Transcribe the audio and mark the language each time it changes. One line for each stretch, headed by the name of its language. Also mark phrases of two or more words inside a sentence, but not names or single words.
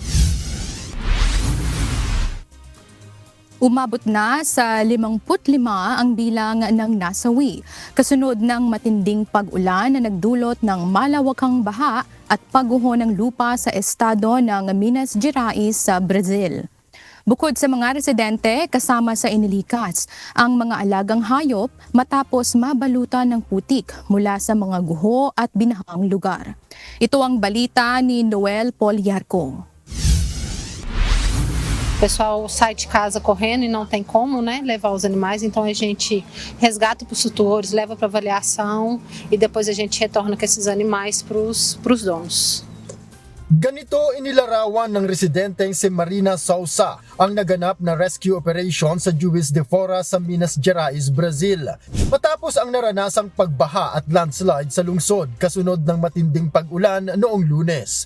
Filipino: Umabot na sa 55 ang bilang ng nasawi, kasunod ng matinding pag-ulan na nagdulot ng malawakang baha at pagguho ng lupa sa estado ng Minas Gerais sa Brazil. Bukod sa mga residente, kasama sa inilikas ang mga alagang hayop matapos mabalutan ng putik mula sa mga guho at binahang lugar. Ito ang balita ni Noel Poliarco.
Portuguese: O pessoal sai de casa correndo e não tem como, né, levar os animais, então a gente resgata para os tutores, leva para avaliação e depois a gente retorna com esses animais para os donos.
Filipino: Ganito inilarawan ng residenteng si Marina Sousa ang naganap na
English: rescue operation
Filipino: sa Juiz de Fora sa Minas Gerais, Brazil. Matapos ang naranasang pagbaha at landslide sa lungsod kasunod ng matinding pag-ulan noong Lunes.